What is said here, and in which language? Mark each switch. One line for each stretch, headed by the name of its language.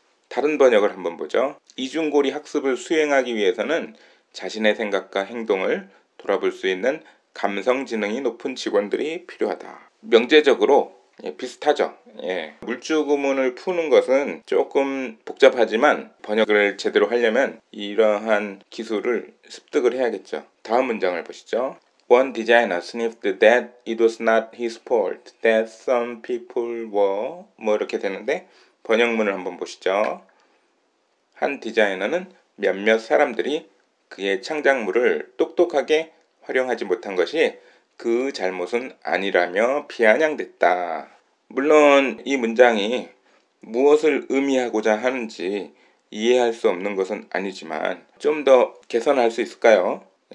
Korean: 다른 번역을 한번 보죠. 이중고리 학습을 수행하기 위해서는 자신의 생각과 행동을 돌아볼 수 있는 감성 지능이 높은 직원들이 필요하다. 명제적으로 비슷하죠. 물주구문을 푸는 것은 조금 복잡하지만 번역을 제대로 하려면 이러한 기술을 습득을 해야겠죠. 다음 문장을 보시죠.
English: One designer sniffed that it was not his fault that some people were
Korean: 뭐 이렇게 되는데 번역문을 한번 보시죠. 한 디자이너는 몇몇 사람들이 그의 창작물을 똑똑하게 활용하지 못한 것이 그 잘못은 아니라며 비아냥댔다. 물론 이 문장이 무엇을 의미하고자 하는지 이해할 수 없는 것은 아니지만 좀 더 개선할 수 있을까요?